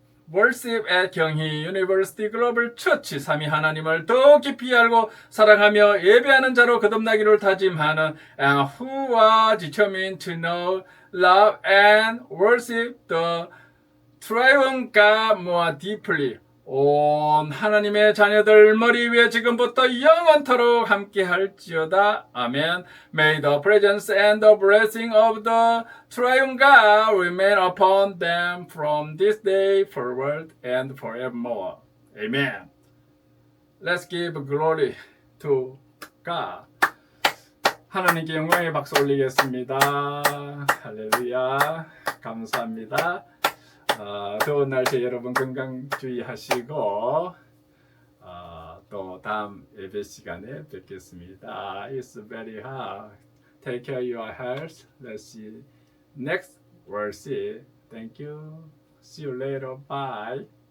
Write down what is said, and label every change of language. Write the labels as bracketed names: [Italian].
[English] worship at 경희 University Global Church [Korean] 삼위 하나님을 더 깊이 알고 사랑하며 예배하는 자로 거듭나기를 다짐하는 [English] and who are determined to know, love and worship the triune God more deeply. [Korean] 온 하나님의 자녀들 머리 위에 지금부터 영원토록 함께 할지어다. 아멘. [English] May the presence and the blessing of the triune God remain upon them from this day forward and forevermore. Amen. Let's give glory to God. [Korean] 하나님께 영광의 박수 올리겠습니다. 할렐루야. 감사합니다. 더운 날씨에 여러분 건강 주의하시고 또 다음 예배 시간에 뵙겠습니다. [English] It's very hot. Take care of your health. Let's see next worship. Thank you. See you later. Bye.